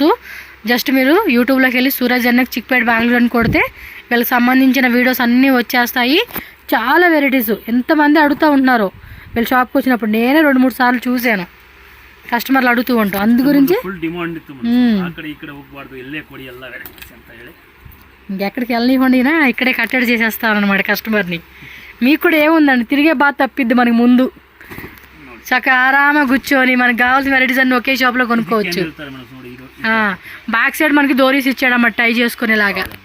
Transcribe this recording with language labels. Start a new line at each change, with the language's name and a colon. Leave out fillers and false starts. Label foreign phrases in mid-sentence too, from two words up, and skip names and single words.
Telugu: జస్ట్ మీరు యూట్యూబ్లోకి వెళ్ళి సూరజ్ జెన్నెక్స్ చిక్పేట్ బెంగళూరు అని కొడితే వీళ్ళకి సంబంధించిన వీడియోస్ అన్నీ వచ్చేస్తాయి. చాలా వెరైటీస్. ఎంతమంది అడుగుతూ ఉంటున్నారో వీళ్ళ షాప్కి వచ్చినప్పుడు. నేనే 2-3 సార్లు చూశాను, కస్టమర్లు అడుగుతూ ఉంటాం. అందు గురించి
English: full demand
Kannada: ఇತ್ತು.
Telugu: అక్కడ ఇక్కడ
Kannada: ಹೋಗಬಾರದು, ಎಲ್ಲೇ ಕೊಡಿ ಎಲ್ಲ ವೆರೈಟೀಸ್ ಅಂತ ಹೇಳಿ
Telugu: ఇంకెక్కడికి వెళ్ళనివ్వండినా ఇక్కడే కట్టడి చేసేస్తారనమాట కస్టమర్ని. మీకు కూడా ఏముందండి, తిరిగే బాధ తప్పిద్ది మనకి. ముందు చక్కగా ఆరామా కూర్చొని మనకు కావాల్సిన వెరైటీస్ అన్ని ఒకే షాప్లో కొనుక్కోవచ్చు.
English: back side
Telugu: మనకి డోరీస్ ఇచ్చాడన్నమాట టై చేసుకునేలాగా.